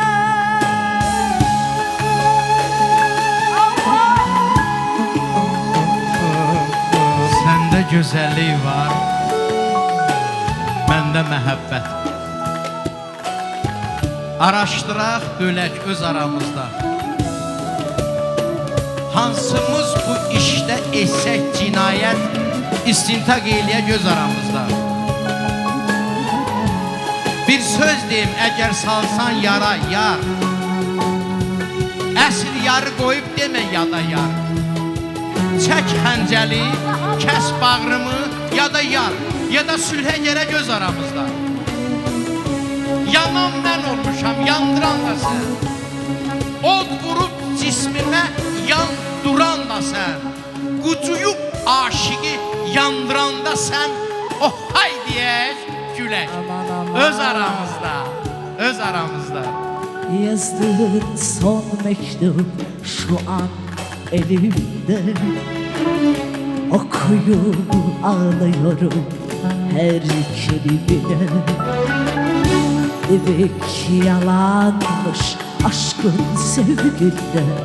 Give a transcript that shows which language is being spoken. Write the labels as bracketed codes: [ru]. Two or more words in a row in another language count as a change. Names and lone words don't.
[az] Sende güzelliği var, bende mehabbet. Araştıraq, bölək öz aramızda. Hansımız bu işte etsək cinayət, istintaq eyləyək göz aramızda. Bir söz deyim, əgər salsan yara yar, əsl yarı qoyub demə yada yar. Çək xəncəli, kəs bağrımı, ya da yar, ya da sülhə gələ göz aramızda. Yanan mən olmuşam, yandıran da sən. Od vurub cismimə yanduran da sən. Qucuyub aşıqı yandıran da sən. Oh hay deyək, gülək. Öz aramızda, öz aramızda. [tr] Yazdığın son mektup şu an elimde. Okuyup ağlıyorum her kelimine. Demek yalanmış aşkın sevginde.